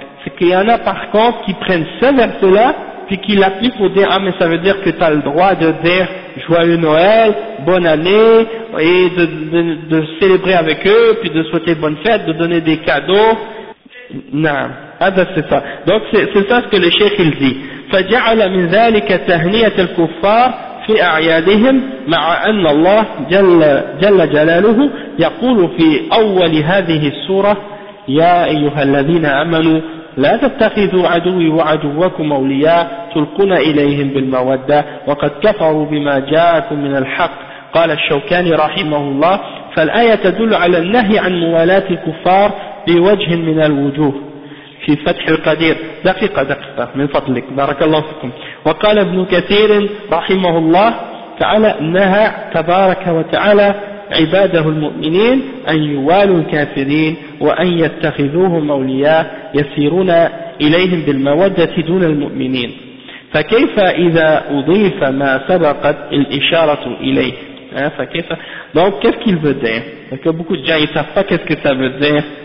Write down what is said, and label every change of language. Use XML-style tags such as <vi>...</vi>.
<fr>C'est qu'il y en a par contre qui prennent ce verset-là puis qu'ils l'appliquent pour dire, ah mais ça veut dire que tu as le droit de dire joyeux Noël, bonne année, et de célébrer avec eux, puis de souhaiter bonne fête, de donner des cadeaux. Non, ah ben c'est ça. Donc c'est ça ce que le Cheikh il dit.</fr> <ar>فَجَعَلَ مِنْ ذَلِكَ تَهْنِيَةَ الْكُفَّارِ فِي أَعْيَادِهِمْ مَعَ أَنَّ اللَّهَ جَلَّ جَلَالُهُ يَقُولُ فِي أَوَّلِ هَذِهِ السُّورَةِ يَا أَيُّهَا الَّذِينَ آمَنُوا لا تتخذوا عدوي وعدوكم أولياء تلقون إليهم بالمودة وقد كفروا بما جاءكم من الحق. قال الشوكاني رحمه الله فالآية تدل على النهي عن موالاة الكفار بوجه من الوجوه في فتح القدير. دقيقة من فضلك بارك الله فيكم. وقال ابن كثير رحمه الله تعالى نهى تبارك وتعالى عباده المؤمنين أن يوالوا الكافرين وأن يتخذوهم أولياء يسيرون إليهم بالمودة دون المؤمنين. فكيف إذا أضيف ما سبقت الإشارة إليه؟ فكيف؟</ar> <fr>donc qu'est-ce qu'il veut dire? Parce que beaucoup de gens ils savent pas qu'est-ce que ça veut dire.</fr>